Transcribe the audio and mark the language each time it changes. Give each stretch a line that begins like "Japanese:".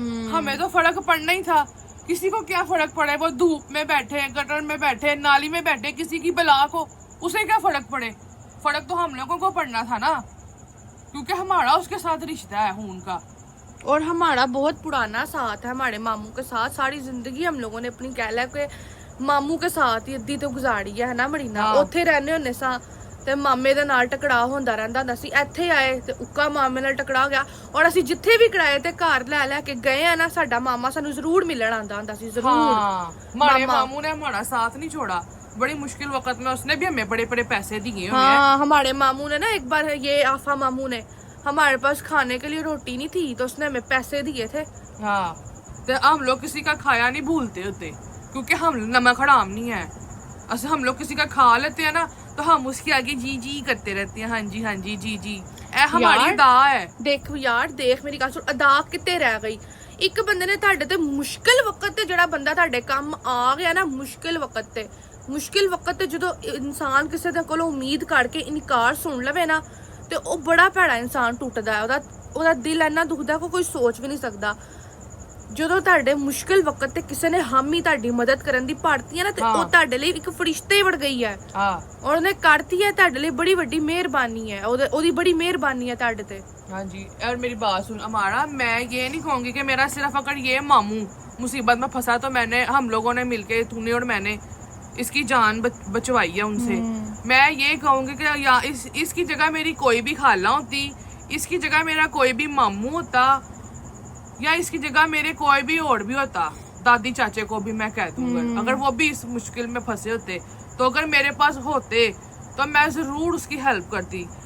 Hindi: हमें तो फर्क पड़ना ही था, किसी को क्या फर्क पड़े, वो धूप में बैठे, गटर में बैठे, नाली में बैठे, किसी की बला को उसे क्या फर्क पड़े। फर्क तो हम लोगों को पड़ना था ना, क्योंकि हमारा उसके साथ रिश्ता है खून का। और हमारा बहुत पुराना साथ है हमारे मामू के साथ। सारी जिंदगी हम लोगों ने अपनी कह लिया कि मामू के साथ ही अद्धी तो गुजारी है ना मरीना।
Punjabi: ਉੱਥੇ रहने ਹੁੰਦੇ ਸਾਂ ਤੇ ਮਾਮੇ ਦੇ ਨਾਲ ਟਕਰਾਅ ਹੁੰਦਾ ਰਹਿੰਦਾ ਹੁੰਦਾ ਸੀ। ਇੱਥੇ ਆਏ ਤੇ ਉੱਕਾ ਮਾਮੇ ਨਾਲ ਟਕਰਾਅ ਗਿਆ, ਔਰ ਅਸੀਂ ਜਿੱਥੇ ਵੀ ਕਿਰਾਏ ਤੇ ਘਰ ਲੈ ਕੇ ਗਏ ਆ ਨਾ, ਸਾਡਾ ਮਾਮਾ ਸਾਨੂੰ ਜ਼ਰੂਰ ਮਿਲਣ ਆਂਦਾ ਹੁੰਦਾ ਸੀ, ਜ਼ਰੂਰ।
Hindi: हमारे मामू ने हमारा साथ नहीं छोड़ा, बड़ी मुश्किल वक्त में उसने भी हमें बड़े बड़े पैसे दिए हुए हैं। हाँ, हमारे मामू ने ना एक बार, ये आफा मामू ने, हमारे पास खाने के लिए रोटी नहीं थी तो उसने हमें पैसे दिए थे। हाँ, तो हम लोग किसी का खाया नहीं भूलते होते, क्योंकि हम नमक हराम नहीं है। ऐसे हम लोग किसी का खा लेते हैं ना तो हम उसके आगे जी जी करते रहते हैं, हाँ जी जी जी। ए हमारी अदा है। देख यार देख मेरी गल सुन, अदा किते रह गई। एक बंदे ने
Punjabi: ਤੁਹਾਡੇ ਤੇ ਮੁਸ਼ਕਿਲ ਵਕਤ ਤੇ ਜਿਹੜਾ ਬੰਦਾ ਤੁਹਾਡੇ ਕੰਮ ਆ ਗਿਆ ਨਾ, ਮੁਸ਼ਕਿਲ ਵਕਤ ਤੇ ਜਦੋਂ ਇਨਸਾਨ ਕਿਸੇ ਦੇ ਕੋਲੋਂ ਉਮੀਦ ਕਰਕੇ ਇਨਕਾਰ ਸੁਣ ਲਵੇ ਨਾ, ਤੇ ਉਹ ਬੜਾ ਭੈੜਾ ਇਨਸਾਨ ਟੁੱਟਦਾ ਹੈ। ਉਹਦਾ ਦਿਲ ਇੰਨਾ ਦੁਖਦਾ ਕਿ ਕੋਈ ਸੋਚ ਵੀ ਨਹੀਂ ਸਕਦਾ। ਜਦੋਂ ਤੁਹਾਡੇ ਮੁਸ਼ਕਿਲ ਵਕਤ ਤੇ ਕਿਸੇ ਨੇ ਹਾਮੀ ਤੁਹਾਡੀ ਮਦਦ ਕਰਨ ਦੀ ਭਾਰਤੀ ਹੈ ਨਾ, ਤੇ ਉਹ ਤੁਹਾਡੇ ਲਈ ਇੱਕ ਫਰਿਸ਼ਤੇ ਵੜ ਗਈ ਹੈ। ਔਰ ਉਹਨੇ ਕਰਤੀ ਹੈ ਤੁਹਾਡੇ ਲਈ ਬੜੀ ਵੱਡੀ ਮਿਹਰਬਾਨੀ ਹੈ, ਉਹਦੀ ਬੜੀ ਮਿਹਰਬਾਨੀ ਹੈ ਤੁਹਾਡੇ ਤੇ।
Hindi: हाँ जी, और मेरी बात सुन हमारा, मैं ये नहीं कहूँगी कि मेरा सिर्फ अगर ये मामू मुसीबत में फंसा तो हम लोगों ने मिलके, तूने और मैंने इसकी जान बचवाई है उनसे। मैं ये कहूँगी कि या इसकी जगह मेरी कोई भी खाला होती, इसकी जगह मेरा कोई भी मामू होता, या इसकी जगह मेरे कोई भी और भी होता, दादी चाचे को भी मैं कह दूंगा, अगर वो भी इस मुश्किल में फंसे होते, तो अगर मेरे पास होते तो मैं जरूर उसकी हेल्प करती।